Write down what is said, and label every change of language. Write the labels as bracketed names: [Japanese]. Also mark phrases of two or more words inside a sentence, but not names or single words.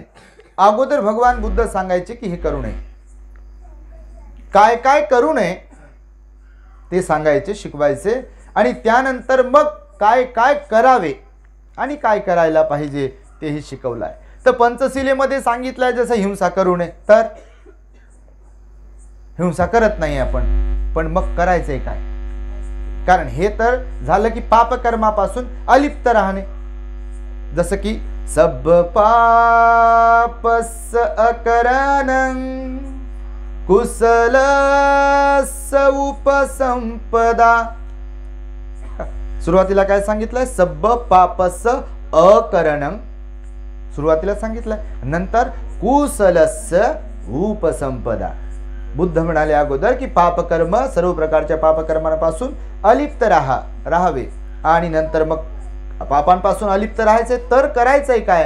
[Marathi] अगोदर भगवान बुद्ध सांगायचे की हे करू नये, काय काय करू नये ते सांगायचे, शिकवायचे, आणि त्यानंतर मग काय काय करावे आणि काय करायला पाहिजे तेही शिकवलं आहे. तर पंचशिलेमध्ये सांगितलं आहे जसं हिंसा करू नये, तर हिंसा करत नाही आपण, पण मग करायचंय काय? कारण हे तर झालं की पापकर्मापासून अलिप्त राहणे. जसं की [Pali] सब पापस अकरणं कुशलस उपसंपदा. [Marathi] सुरुवातीला काय सांगितलंय? [Pali] सब पापस अकरणं, [Marathi] सुरुवातीला सांगितलंय, नंतर [Pali] कुशलस उपसंपदा. [Marathi] बुद्ध म्हणाले अगोदर की पापकर्म, सर्व प्रकारच्या पापकर्मांपासून अलिप्त राहावे, आणि नंतर मग पापांपासून अलिप्त राहायचे तर करायचंय काय?